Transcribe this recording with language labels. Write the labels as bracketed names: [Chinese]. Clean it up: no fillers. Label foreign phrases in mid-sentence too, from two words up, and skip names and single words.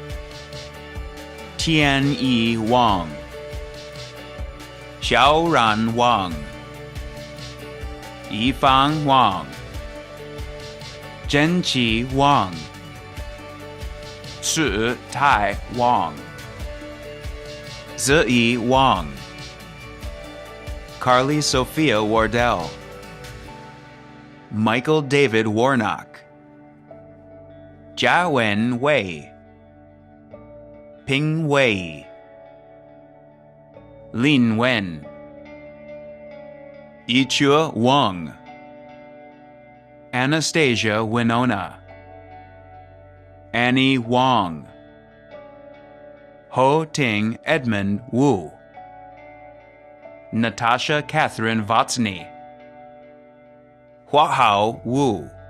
[English] Tianyi Wang, Xiaoran Wang, Yifang Wang, Zhenqi Wang, Shi Tai Wang, Ziyi Wang, Carly Sophia Wardell, Michael David Warnock, Jiawen Wei, Ping Wei, Lin Wen, Yichue Wang, Anastasia Winona, Annie Wang, Ho Ting Edmund Wu, Natasha Catherine Vatsny, Hua Hao Wu,